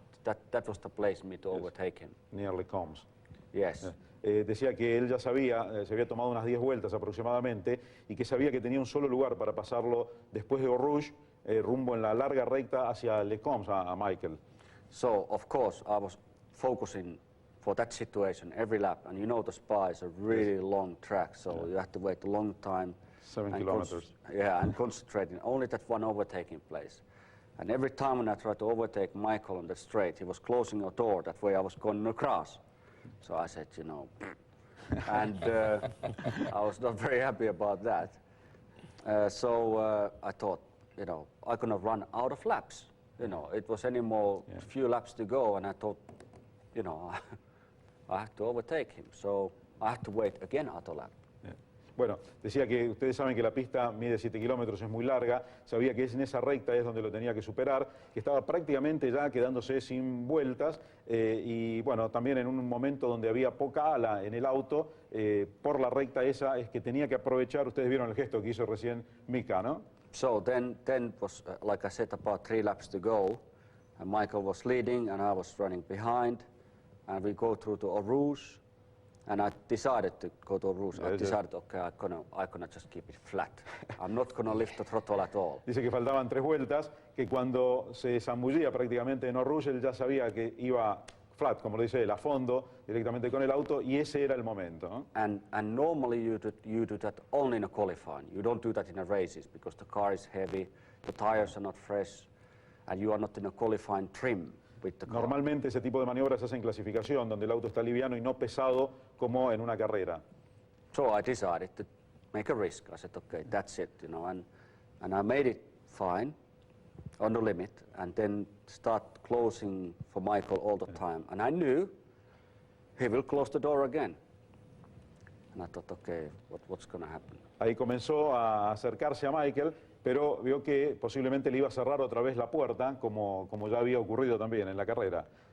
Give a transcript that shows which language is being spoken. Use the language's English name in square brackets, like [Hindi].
[English] That was the place for me to overtake him. Near Les Combes. Yes. [Spanish] Decía que él ya sabía, se había tomado unas 10 vueltas aproximadamente y que sabía que tenía un solo lugar para pasarlo después de Eau Rouge, rumbo en la larga recta hacia Les Combes a Michael. [English] So, of course, I was focusing for that situation every lap, and you know the Spa is a really long track, so you have to wait a long time. 7 kilometers. And concentrating only that one overtaking place. And every time when I tried to overtake Michael on the straight, he was closing a door, that way I was going across. So I said, you know, and I was not very happy about that. So I thought, you know, I'm gonna run out of laps. You know, it was any more few laps to go, and I thought, you know, I have to overtake him. So I had to wait again another lap. [Spanish] Bueno, decía que ustedes saben que la pista mide 7 kilómetros, es muy larga, sabía que en esa recta es donde lo tenía que superar, que estaba prácticamente ya quedándose sin vueltas y bueno, también en un momento donde había poca ala en el auto, por la recta esa es que tenía que aprovechar, ustedes vieron el gesto que hizo recién Mika, ¿no? [English] So then was, like I said, about 3 laps to go, and Michael was leading and I was running behind, and we go through to Eau Rouge. And I decided to go to Rouge. I decided, okay, I'm gonna just keep it flat. I'm not gonna lift the throttle at all. [Spanish] Dice que faltaban 3 vueltas, que cuando se zambullía prácticamente en Eau Rouge, él ya sabía que iba flat, como lo dice él, a fondo, directamente con el auto, y ese era el momento, ¿no? [English] And normally you do that only in a qualifying. You don't do that in a races, because the car is heavy, the tires are not fresh, and you are not in a qualifying trim. [Spanish] Normalmente ese tipo de maniobras se hace en clasificación, donde el auto está liviano y no pesado como en una carrera. [English] So I decided to make a risk. I said, okay, that's it, you know, and I made it fine, on the limit, and then start closing for Michael all the time. And I knew he will close the door again. And I thought, okay, what's going to happen? [Spanish] Ahí comenzó a acercarse a Michael, pero vio que posiblemente le iba a cerrar otra vez la puerta, como ya había ocurrido también en la carrera.